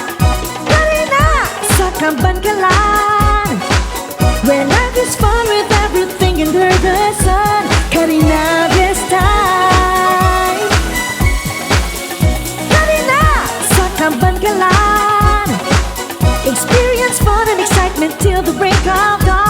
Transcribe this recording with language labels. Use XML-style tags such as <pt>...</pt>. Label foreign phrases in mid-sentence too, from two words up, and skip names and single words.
<hil>Kani na sa Kabankalan,</hil> <en>where life is fun with everything under the sun.</en> <hil>Kani na</hil> <en>this time,</en> <hil>kani na sa Kabankalan,</hil> <en>experience fun and excitement till the break of dawn.</en>